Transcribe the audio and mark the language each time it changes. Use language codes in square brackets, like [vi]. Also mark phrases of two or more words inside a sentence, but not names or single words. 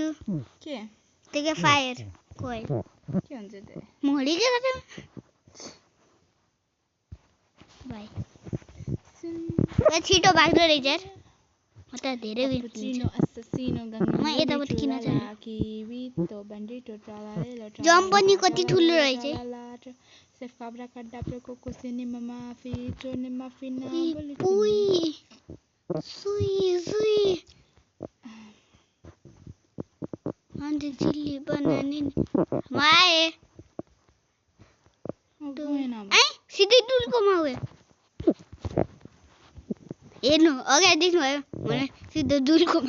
[ne] के त्यो फायर कोइल के हुन्छ त्यो? मोडी के गर्छ भाइ छिटो भाग्दो रहेछ यार म त धेरै [it] Cappuccino, assassino, [ne] म यताबाट किन जाने Kivito, bandito, tralalelo, जम्प पनि कति ठुलो रहेछ Chef cabra cadabra coco cinema mafito ne mafina उई सुई सुई अन्त चिल्ली बनानी म आएँ सिधै टुलकोमा गयो हेर्नु अगाडि देख्नुभयो भने सिधै दुलकोमा